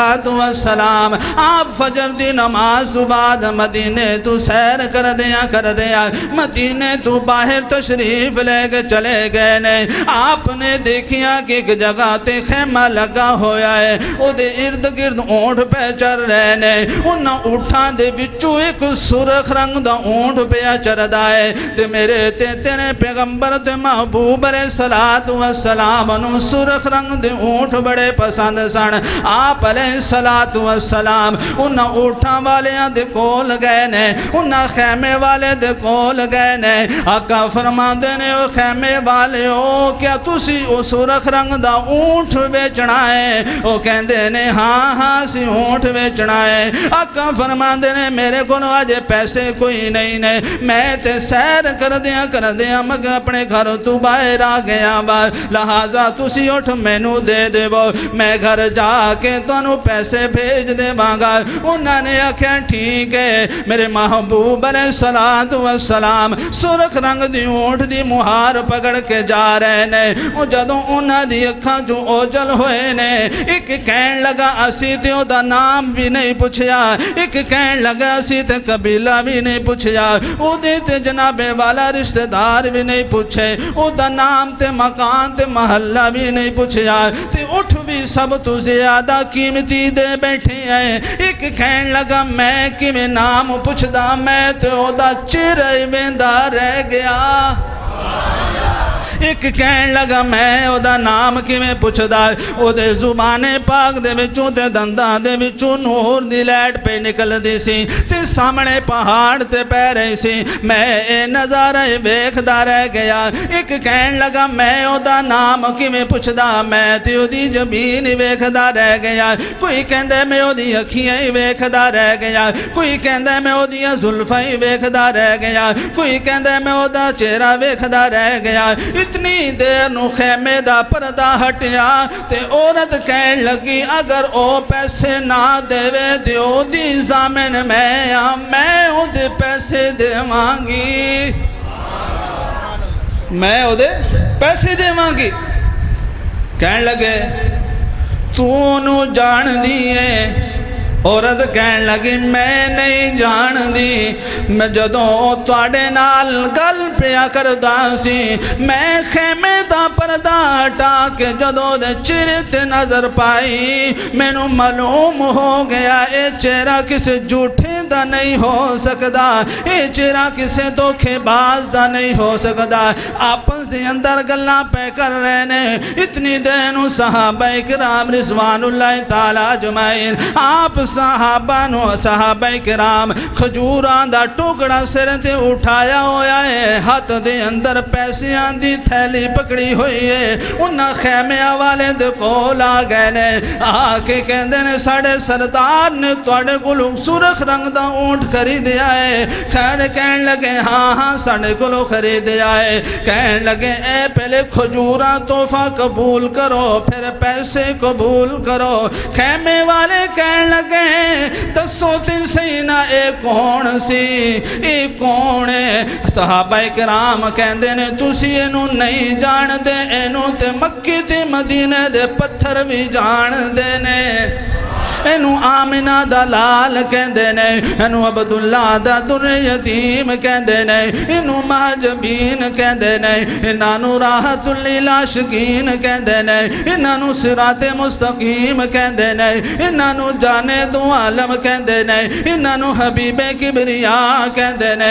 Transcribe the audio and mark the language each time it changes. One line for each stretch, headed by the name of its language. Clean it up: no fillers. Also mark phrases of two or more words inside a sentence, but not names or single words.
Punjabi: السلام آپ فجر دی نماز تو بعد مدینے تو سیر کر دیا مدینے تو باہر تشریف لے کے چلے گئے نے آپ نے دیکھیا کہ ایک جگہ تے خیمہ لگا ہویا ہے او دے ارد گرد اونٹ پہ چر رہے نے انہاں اونٹاں دے وچوں ایک سرخ رنگ دا اونٹ پہ چردا ہے تے میرے تے تیرے پیغمبر تے محبوب
Arabic: علیہ السلام
Punjabi: انہوں سرخ رنگ دے اونٹ بڑے پسند سن آپ
Arabic: علیہ السلام
Punjabi: انہاں اونٹاں والیاں دے کول گئے نے انہاں خیمے والے دے کول گئے نے آقا فرما دینے او خیمے والے ہو کیا تسی او سرخ رنگ دا اونٹ بیچنا ہے او کہندے نے ہاں ہاں سی اونٹ بیچنا ہے آقا فرما دینے میرے کو آج پیسے کوئی نہیں نے میں تے سیر کر دیا مگر اپنے گھر تو باہر آ گیا با لہذا تسی اٹھ مینو دے دے وہ میں گھر جا کے تانوں پیسے بھیج دے مانگا انہوں نے آکھیا ٹھیک ہے میرے محبوب علیہ السلام سرخ رنگ دی اونٹ دی مہار پکڑ کے جا رہے نے وہ جدوں انہاں دی اکھاں جو اوجل ہوئے نے ایک کہن لگا اسی تے او دا نام بھی نہیں پوچھیا ایک کہن لگا اسی تے قبیلہ بھی نہیں پوچھیا او دے تے جناب والا رشتہ دار بھی نہیں پوچھے او دا نام تے مکان تے محلہ بھی نہیں پوچھیا تے اٹھ بھی سب تو زیادہ قیمتی دے بیٹھے ہیں ایک کہن لگا میں کی میں نام پوچھ دا میں تے او دا چرے ویندا رہ گیا ایک کہن لگا میں او دا نام کی میں پوچھ دا او دے زبان پاک دے وچوں تے دنداں دے وچوں نور دی لائٹ پہ نکل دی سی تے سامنے پہاڑ تے پہ رہی سی میں اے نظارہ ویکھدا رہ گیا ایک کہن لگا میں او دا نام کی میں پوچھ دا میں تے او دی جبین ویکھدا رہ گیا کوئی کہندے میں او دی اکھیاں ویکھدا رہ گیا کوئی کہندے میں او دی زلفاں ویکھدا رہ گیا کوئی کہندے میں او دا چہرہ ویکھدا رہ گیا اتنی دیر نو خیمے دا پردہ ہٹیا تے عورت کہن لگی اگر او پیسے نہ دے دیو دی زامن میں او دے پیسے دے مانگی میں او دے پیسے دے مانگی. کہن لگے تو نو جان دیئے. عورت کہن لگی میں نہیں جان دی. میں جدوں تواڈے نال گل پیا کردا سی میں خیمے دا پردہ ہٹا کے جدوں دے چہرے تے نظر پائی مینوں معلوم ہو گیا اے چہرہ کسے جھوٹے دا نہیں ہو سکدا, اے چہرہ کسے دھوکے باز دا نہیں ہو سکدا. آپس دے اندر گلاں پہ کر رہے نے. اتنی دیر صحابہ کرام
Arabic: رضوان اللہ تعالی اجمعین
Punjabi: آپ صحابہ کرام کھجوراں دا ٹکڑا سر تے اٹھایا ہویا ہے, ہاتھ دے اندر پیسیاں دی تھیلی پکڑی ہوئی ہے. انہاں خیمیاں والے دے کول آ گئے نے, آ کے کہندے نے ساڑے سردار نے تواڈے کولوں سرخ رنگ دا اونٹ خریدیا ہے. خیر کہن لگے ہاں ساڑے کولوں خریدیا ہے. کہن لگے اے پہلے کھجوراں تحفہ قبول کرو پھر پیسے قبول کرو. خیمے والے کہن لگے دسو تے سینا اے کون سی, اے کون ہے؟ صحابہ کرام کہندے نے تسی اینو نہیں جان دے, اینو تے مکے تے مدینے دے پتھر بھی جان دے نے. اینو آمنہ دا لال کہندے نے, اینو عبداللہ دا در یتیم کہندے نے, اینو مہجبین کہندے نے, انہانو راحت للعاشقین کہندے نے, انہانو صراط مستقیم کہندے نے, انہانو جانے دو عالم کہندے نے, انہانو حبیب کبریاء کہندے نے.